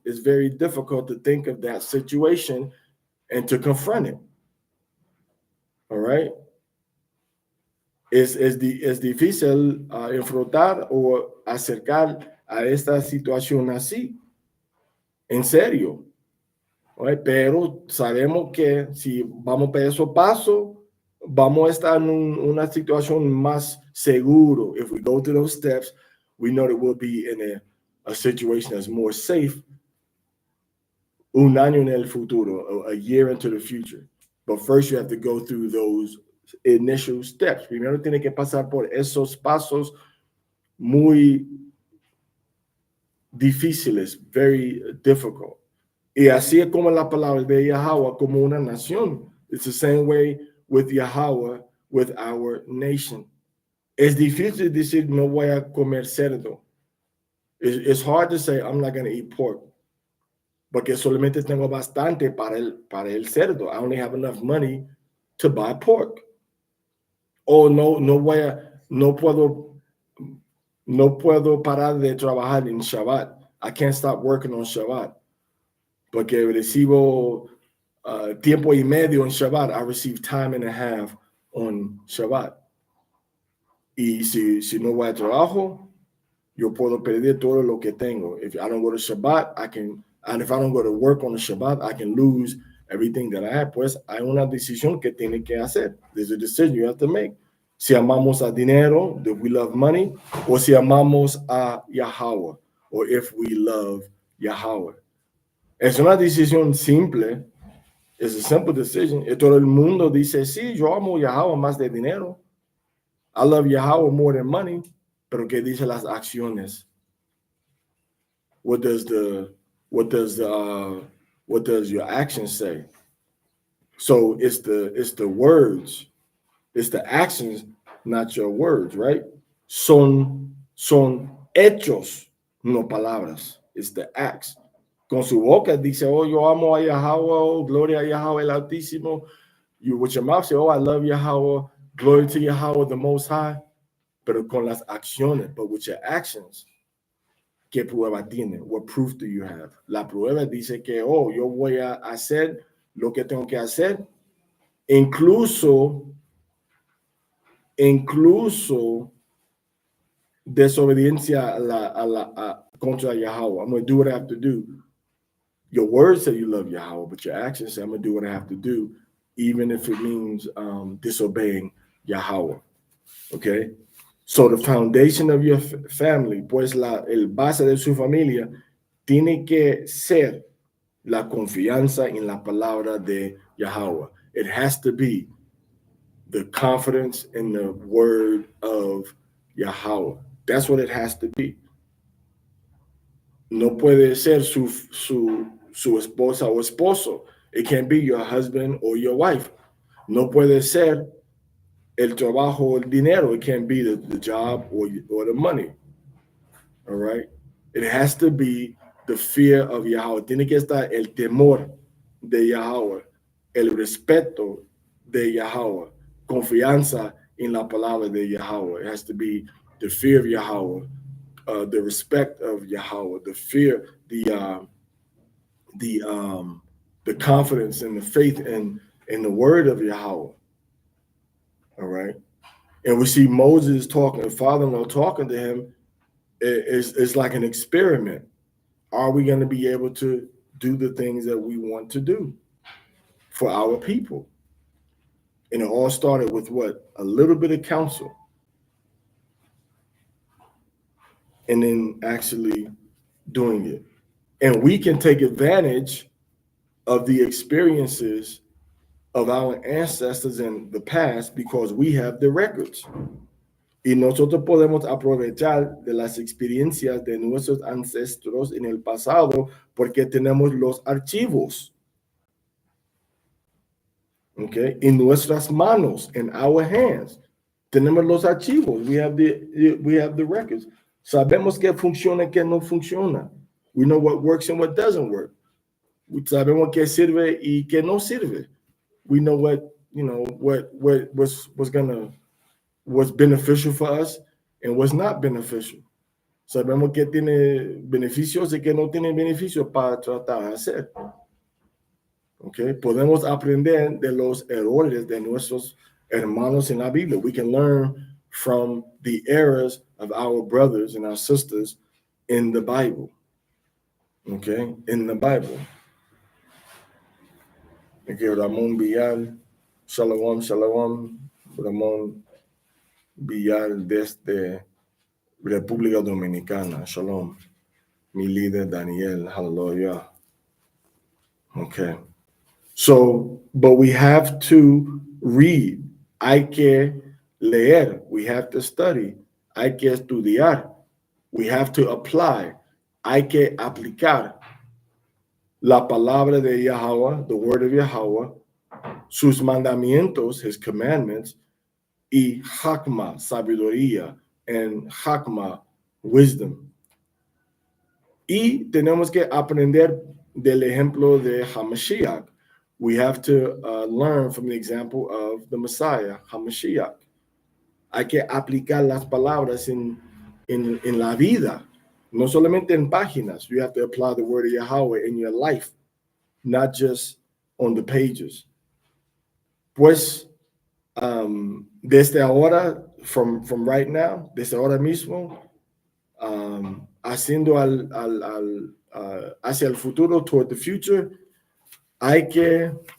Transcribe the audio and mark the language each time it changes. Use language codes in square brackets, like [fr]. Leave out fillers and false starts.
[en] It's very difficult to think of that situation and to confront it. All right? [es] Es difícil enfrentar o acercar a esta situación así. En serio. [en] Right? [es] Pero sabemos que si vamos paso, vamos a estar en una situación más seguro. [en] If we go through those steps, we know that we'll be in a situation that's more safe [es] un año en el futuro, [en] a year into the future. But first you have to go through those initial steps. [es] Primero tiene que pasar por esos pasos muy difíciles, [en] very difficult. [es] Y así es como la palabra de Yahweh como una nación. [en] It's the same way with Yahweh, with our nation. [es] Es difícil decir no voy a comer cerdo. [en] It's hard to say I'm not going to eat pork. [es] Porque solamente tengo bastante para el cerdo. [en] I only have enough money to buy pork. [es] O no puedo parar de trabajar en Shabbat. [en] I can't stop working on Shabbat. [es] Porque recibo tiempo y medio en Shabbat. [en] I receive time and a half on Shabbat. [es] Y si no voy a trabajo, yo puedo perder todo lo que tengo. [en] If I don't go to Shabbat, and if I don't go to work on the Shabbat, I can lose everything that I have. [es] Pues hay una decisión que tiene que hacer. [en] There's a decision you have to make. [es] Si amamos a dinero, [en] if we love money, [es] o si amamos a Yahweh, [en] or if we love Yahweh. [es] Es una decisión simple. [en] Es a simple decision. [es] Y todo el mundo dice, sí, yo amo Yahweh más de dinero. [en] I love Yahweh more than money. [es] Pero ¿qué dice las acciones? [en] What does your actions say? So it's the words, it's the actions, not your words, right? [es] Son hechos, no palabras. [en] It's the acts. [es] Con su boca dice, oh, yo amo a Yahweh, oh, gloria a Yahweh el Altísimo. [en] You with your mouth say, oh, I love Yahweh, glory to Yahweh the Most High. [es] Pero con las acciones, [en] but with your actions, [es] ¿qué prueba tiene? [en] What proof do you have? [es] La prueba dice que, oh, yo voy a hacer lo que tengo que hacer, incluso desobediencia contra Yahweh. [en] I'm going to do what I have to do. Your words say you love Yahweh, but your actions say I'm going to do what I have to do, even if it means disobeying Yahweh. Okay? So the foundation of your family, [es] pues el base de su familia, tiene que ser la confianza en la palabra de Yahweh. [en] It has to be the confidence in the word of Yahweh. That's what it has to be. [es] No puede ser su esposa o esposo. [en] It can't be your husband or your wife. [es] No puede ser el trabajo o el dinero. [en] It can't be the job or the money. All right? It has to be the fear of Yahweh. [es] Tiene que estar el temor de Yahweh, el respeto de Yahweh, confianza en la palabra de Yahweh. [en] It has to be the fear of Yahweh, the respect of Yahweh, the fear, the confidence and the faith in the word of Yahweh. All right? And we see Moses talking, father-in-law talking to him. It's like an experiment. Are we going to be able to do the things that we want to do for our people? And it all started with what? A little bit of counsel. And then actually doing it. And we can take advantage of the experiences of our ancestors in the past because we have the records. [es] Y nosotros podemos aprovechar de las experiencias de nuestros ancestros en el pasado porque tenemos los archivos. Okay, en nuestras manos, [en] in our hands. [es] Tenemos los archivos. [en] We have the records. [es] Sabemos qué funciona y qué no funciona. [en] We know what works and what doesn't work. [es] Sabemos qué sirve y qué no sirve. [en] We know what's beneficial for us and what's not beneficial. [es] Sabemos qué tiene beneficios y qué no tiene beneficios para tratar de hacer. Okay, podemos aprender de los errores de nuestros hermanos en la Biblia. [en] We can learn from the errors of our brothers and our sisters in the Bible. Okay, in the Bible. Okay, Ramon Villar, Shalom, Shalom. [es] Ramon Villar desde República Dominicana. Shalom. Mi líder Daniel, hallelujah. [en] Okay. So, but we have to read. [es] Hay que leer. [en] We have to study. [es] Hay que estudiar. [en] We have to apply. [es] Hay que aplicar la palabra de Yahweh, [en] the word of Yahweh, [es] sus mandamientos, [en] his commandments, [es] y hakma, sabiduría, [en] and hakma, wisdom. [es] Y tenemos que aprender del ejemplo de Hamashiach. [en] We have to learn from the example of the Messiah, Hamashiach. [es] Hay que aplicar las palabras en la vida, no solamente en páginas. [en] You have to apply the word of Yahweh in your life, not just on the pages. [es] Pues, desde ahora, [en] from right now, [es] desde ahora mismo, haciendo hacia el futuro, [en] toward the future, [es] hay que